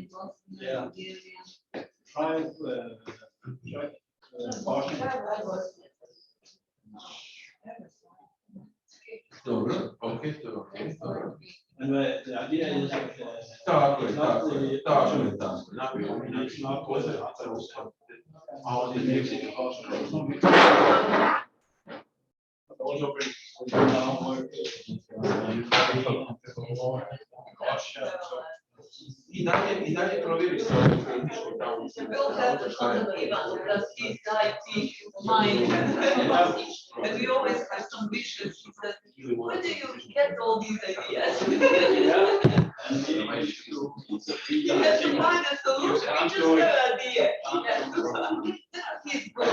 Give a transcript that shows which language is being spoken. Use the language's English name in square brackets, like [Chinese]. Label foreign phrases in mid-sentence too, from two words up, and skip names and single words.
[English] Yeah. Bulgarian. Try, Okay, and the idea is that [Croatian] Tako je, [English] it's not [Croatian] tako [English] the [Croatian] je, tako je, tako je. [English] it's not what the others how they make it possible. Also brings [Croatian] I dalje provjeri se ovo kritično tamo. [English] We'll have to contact Ivan because he's the IT mind. And we always have some wishes. He said, where do you get all these ideas? He has to find a solution. He just have an idea. He's good.